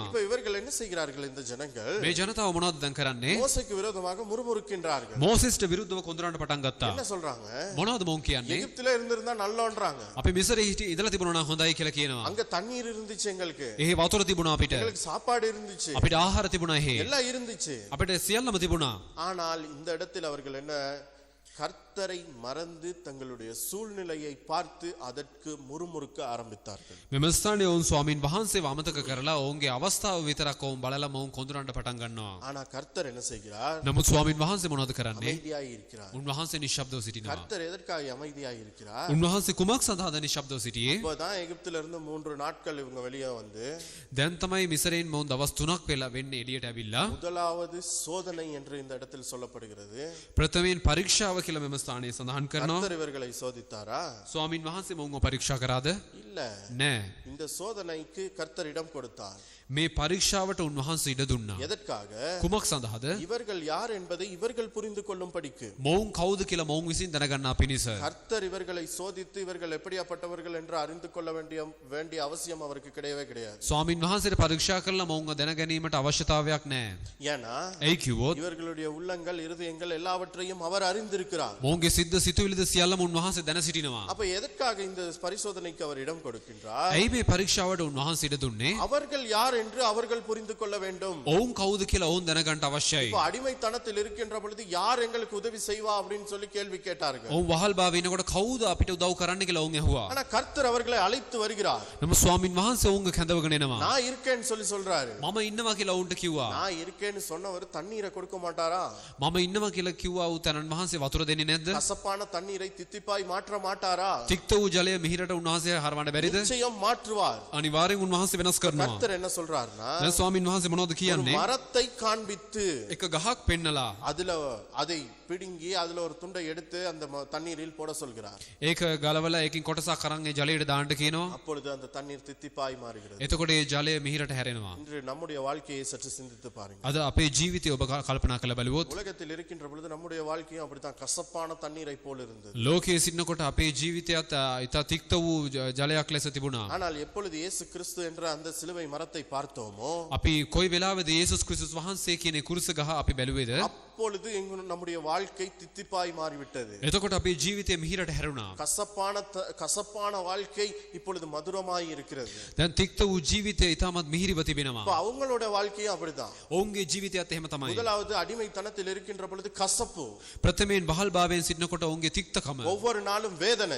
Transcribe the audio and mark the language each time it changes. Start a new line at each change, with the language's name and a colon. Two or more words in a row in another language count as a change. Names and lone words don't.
Tamil: இப்போ இவர்கள் என்ன செய்கிறார்கள்? இந்த ஜனங்கள்
Sinhala: මේ ජනතාව මොනවද දැන් කරන්නේ?
Tamil: மோசேக்கு விரோதமாக முறுமுறுக்கின்றார்கள்.
Sinhala: මෝසෙස්ට විරුද්ධව කොඳුරන්න පටන් ගත්තා.
Tamil: என்ன சொல்றாங்க?
Sinhala: මොනවද මොවුන් කියන්නේ?
Tamil: எகிப்திலே இருந்திருந்தா நல்லோன்றாங்க.
Sinhala: අපි මිසරේ ඉඳලා තිබුණා නම් හොඳයි කියලා කියනවා.
Tamil: அங்க தண்ணீர் இருந்துச்சு எங்களுக்கு.
Sinhala: එහි වතුර තිබුණා අපිට.
Tamil: எங்களுக்கு சாப்பாடு இருந்துச்சு.
Sinhala: අපිට ආහාර තිබුණා එහි.
Tamil: எல்லாம் இருந்துச்சு.
Sinhala: අපිට සියල්ලම තිබුණා.
Tamil: ஆனால் இந்த இடத்தில் அவர்கள் என்ன கர்த்தரை மறந்து தங்களுடைய சூழ்நிலையை பார்த்து அதற்கு முறுமுறுக்க ஆரம்பித்தார்கள்.
Sinhala: මෙම ස්ථානයේ ඔවුන් ස්වාමින් වහන්සේව අමතක කරලා ඔවුන්ගේ අවස්ථාව විතරක් ඔවුන් බලලා මොවුන් කොඳුරන්න පටන් ගන්නවා.
Tamil: ஆனா கர்த்தர் என்ன செய்கிறார்?
Sinhala: නමුත් ස්වාමින් වහන්සේ මොනවද කරන්නේ?
Tamil: அமைதியாய் இருக்கிறார்.
Sinhala: උන්වහන්සේ නිශ්ශබ්දව සිටිනවා.
Tamil: கர்த்தர் எதற்காக அமைதியாய் இருக்கிறார்?
Sinhala: උන්වහන්සේ කුමක් සඳහාද නිශ්ශබ්දව සිටියේ?
Tamil: இப்போதான் எகிப்தில இருந்து 3 நாட்கள் இவங்க வெளியே வந்து
Sinhala: දැන් තමයි මිසරෙන් මොවුන් දවස් 3ක් වෙලා වෙන්නේ එළියට ඇවිල්ලා.
Tamil: முதலாவது சோதனை என்று இந்த இடத்தில் சொல்லப்படுகிறது.
Sinhala: ප්‍රථමයෙන් පරීක්ෂාව කියලා මෙම ස්ථානයේ සඳහන් කරනවා.
Tamil: கர்த்தர் இவர்களை சோதித்தாரா?
Sinhala: ස්වාමින් වහන්සේ මොවුන්ව පරීක්ෂා කරාද?
Tamil: இல்ல.
Sinhala: නෑ.
Tamil: இந்த சோதனைக்கு கர்த்தர் இடம் கொடுத்தார்.
Sinhala: මේ පරීක්ෂාවට උන්වහන්සේ ඉඩ දුන්නා.
Tamil: எதற்காக?
Sinhala: කුමක් සඳහාද?
Tamil: இவர்கள் யார் என்பதை இவர்கள் புரிந்து கொள்ளும் படிக்கு.
Sinhala: මොවුන් කවුද කියලා මොවුන් විසින් දැනගන්නා පිණිස.
Tamil: கர்த்தர் இவர்களை சோதித்து இவர்கள் எப்படியாப்பட்டவர்கள் என்று அறிந்து கொள்ள வேண்டிய அவசியம் அவருக்கு கிடையவே கிடையாது.
Sinhala: ස්වාමින් වහන්සේට පරීක්ෂා කරලා මොවුන්ව දැන ගැනීමට අවශ්‍යතාවයක් නැහැ.
Tamil: ஏன்னா
Sinhala: ඒ කිව්වොත්
Tamil: இவர்களுடைய உள்ளங்கள் இருதயங்கள் எல்லாவற்றையும் அவர் அறிந்திருக்கிறார்.
Sinhala: මොවුන්ගේ සිද්ද සිතුවිලිද සියල්ලම උන්වහන්සේ දැන සිටිනවා.
Tamil: அப்ப எதற்காக இந்த பரிசோதனைக்கு அவர் இடம் கொடுக்கின்றார்?
Sinhala: ඇයි මේ පරීක්ෂාවට උන්වහන්සේ ඉඩ දුන්නේ?
Tamil: அவர்கள் யார் என்று அவர்கள் புரிந்து கொள்ள வேண்டும்.
Sinhala: ඔවුන් කවුද කියලා ඔවුන් දැනගන්න අවශ්‍යයි.
Tamil: இப்ப அடிமைத்தனத்தில் இருக்கின்ற பொழுது யார் எங்களுக்கு உதவி செய்வா அப்படின்னு சொல்லி கேள்வி கேட்டார்கள்.
Sinhala: ඔවුන් වහල් භාවයේ ඉනකොට කවුද අපිට උදව් කරන්න කියලා ඔවුන් ඇහුවා.
Tamil: ஆனா கர்த்தர் அவர்களை அழைத்து வருகிறார்.
Sinhala: නම ස්වාමින් වහන්සේ ඔවුන්ව කැඳවගෙන එනවා.
Tamil: நான் இருக்கேன்னு சொல்லி சொல்றாரு.
Sinhala: මම ඉන්නවා කියලා ඔවුන්ට කිව්වා.
Tamil: நான் இருக்கேன்னு சொன்னவர் தண்ணீரை கொடுக்க மாட்டாரா?
Sinhala: මම ඉන්නවා කියලා කිව්වා වූ තැනන් වහන්සේ වතුර දෙන්නේ නැද්ද?
Tamil: கசப்பான தண்ணீரை தித்திப்பாய் மாற்ற மாட்டாரா?
Sinhala: තික්ත වූ ජලය මිහිරට උන්වහන්සේ හරවන්න බැරිද?
Tamil: நிச்சயம் மாற்றுவார்.
Sinhala: අනිවාර්යෙන් උන්වහන්සේ වෙනස් කරනවා.
Tamil: கர்த்தர் என்ன சொல்றாருன்னா,
Sinhala: දැන් ස්වාමින් වහන්සේ මොනවද
Tamil: ஒரு
Sinhala: කියන්නේ?
Tamil: மரத்தை காண்பித்து
Sinhala: එක ගහක් පෙන්නලා
Tamil: அதுல அதை பிடுங்கி அதுல ஒரு துண்டை எடுத்து அந்த தண்ணீரில் போட சொல்கிறார்.
Sinhala: ඒක ගලවලා ඒකින් කොටසක් අරන් ඒ ජලයට දාන්න කියනවා.
Tamil: அப்பொழுது அந்த தண்ணீர் தித்திப்பாய் மாறுகிறது.
Sinhala: එතකොට ඒ ජලය මිහිරට හැරෙනවා.
Tamil: இன்று நம்முடைய வாழ்க்கையை சற்று சிந்தித்து பாருங்க.
Sinhala: අද අපේ ජීවිතය ඔබ කල්පනා කරලා බලුවොත්
Tamil: உலகத்தில் இருக்கின்ற பொழுது நம்முடைய வாழ்க்கையும் அப்படித்தான் கசப்பான தண்ணீரை போல் இருந்தது.
Sinhala: ලෝකයේ සිටිනකොට අපේ ජීවිතයත් ඉතා තික්ත වූ ජලයක් ලෙස තිබුණා.
Tamil: ஆனால் எப்பொழுது இயேசு கிறிஸ்து என்ற அந்த சிலுவை மரத்தை பார்த்தோமோ,
Sinhala: අපි කොයි වෙලාවෙද යේසුස් ක්‍රිස්තුස් වහන්සේ කියන කුරුස ගහ අපි බැලුවේද?
Tamil: அப்பொழுது நம்முடைய வாழ்க்கை தித்திப்பாய் மாறிவிட்டது.
Sinhala: එතකොට අපේ ජීවිතය මිහිරට හැරුණා.
Tamil: கசப்பான வாழ்க்கை இப்பொழுது மதுரமாய் இருக்கிறது.
Sinhala: දැන් තික්ත වූ ජීවිතය ඉතාමත් මිහිරිව තිබෙනවා.
Tamil: இப்ப அவங்களோட வாழ்க்கையும் அப்படிதான்.
Sinhala: ඔවුන්ගේ ජීවිතයත් එහෙම තමයි.
Tamil: முதலாவது அடிமைத்தனத்தில் இருக்கின்ற பொழுது கசப்பு,
Sinhala: ප්‍රථමයෙන් බහල් භාවයෙන් සිටිනකොට ඔවුන්ගේ තික්තකම,
Tamil: ஒவ்வொரு நாளும் வேதனை,